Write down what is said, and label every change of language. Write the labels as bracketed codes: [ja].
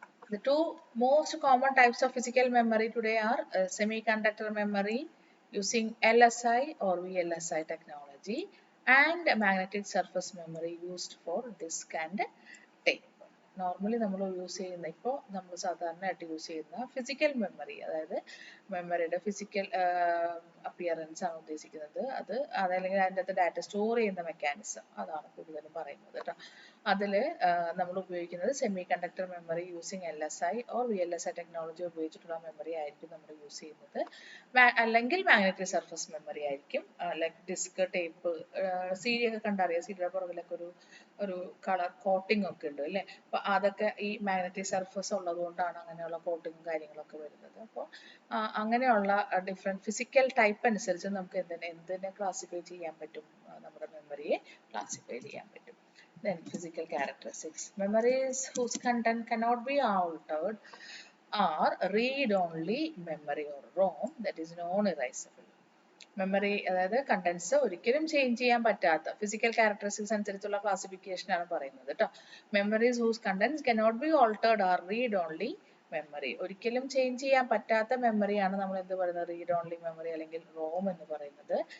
[en] The two most common types of physical memory today are semiconductor memory using LSI or VLSI technology and magnetic surface memory used for disk and tape. [ml] Normally നമ്മൾ use ചെയ്യുന്ന ഇപ്പോൾ നമ്മൾ സാധാരണയായിട്ട് use ചെയ്യുന്ന physical memory, അതായത് മെമ്മറിയുടെ physical appearance ആണ് ഉദ്ദേശിക്കുന്നത്. അതല്ലെങ്കിൽ അതിൻ്റെ അകത്ത് ഡാറ്റ സ്റ്റോർ ചെയ്യുന്ന മെക്കാനിസം അതാണ് കൂടുതലും പറയുന്നത് കേട്ടോ. അതിൽ നമ്മൾ ഉപയോഗിക്കുന്നത് [en] semiconductor memory using LSI or VLSI technology [ml] ഉപയോഗിച്ചിട്ടുള്ള മെമ്മറി ആയിരിക്കും നമ്മൾ യൂസ് ചെയ്യുന്നത്. അല്ലെങ്കിൽ മാഗ്നറ്റിക് സർഫസ് മെമ്മറി ആയിരിക്കും. ലൈക്ക് ഡിസ്ക്, ടേപ്പ്, CD ഒക്കെ കണ്ടറിയാം. CDയുടെ പുറകിലൊക്കെ ഒരു കളർ കോട്ടിംഗ് ഒക്കെ ഉണ്ട് അല്ലേ. അപ്പോൾ അതൊക്കെ ഈ മാഗ്നറ്റിക് സർഫസ് ഉള്ളത് കൊണ്ടാണ് അങ്ങനെയുള്ള കോട്ടിങ്ങും കാര്യങ്ങളൊക്കെ വരുന്നത്. അപ്പോൾ അങ്ങനെയുള്ള ഡിഫറെൻറ്റ് ഫിസിക്കൽ ടൈപ്പ് അനുസരിച്ച് നമുക്ക് എന്തിനെ ക്ലാസിഫൈ ചെയ്യാൻ പറ്റും, നമ്മുടെ മെമ്മറിയെ ക്ലാസിഫൈ ചെയ്യാൻ പറ്റും. [en] Then physical characteristics. Memories whose content cannot be altered are read-only memory or ROM, that is non-erasable. [ml] Memory അതായത് കണ്ടൻസ് ഒരിക്കലും ചേഞ്ച് ചെയ്യാൻ പറ്റാത്ത ഫിസിക്കൽ ക്യാരക്ടറിസ്റ്റിക്സ് അനുസരിച്ചുള്ള ക്ലാസിഫിക്കേഷൻ ആണ് പറയുന്നത് കേട്ടോ. [en] Memories whose contents cannot be altered are read only memory. [ml] ഒരിക്കലും change ചെയ്യാൻ പറ്റാത്ത മെമ്മറിയാണ് നമ്മൾ എന്ത് പറയുന്നത്, റീഡ് ഓൺലി മെമ്മറി അല്ലെങ്കിൽ റോം എന്ന് പറയുന്നത്.